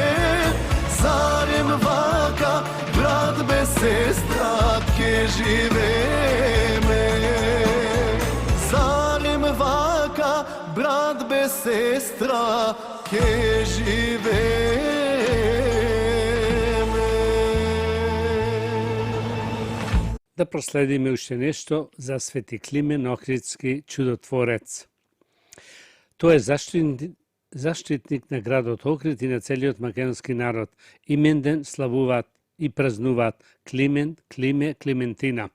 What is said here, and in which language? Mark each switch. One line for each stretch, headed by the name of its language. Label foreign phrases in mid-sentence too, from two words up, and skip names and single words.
Macedonian: Зарем вака, брат без сестра, ќе живееме. Зарем вака, брат без сестра, ќе живееме. Да проследиме уште нешто за Свети Климен Охридски, чудотворец. Тој е заштитник на градот Охрид и на целиот македонски народ. Именден славуваат и празнуваат Климен, Климе, Климентина.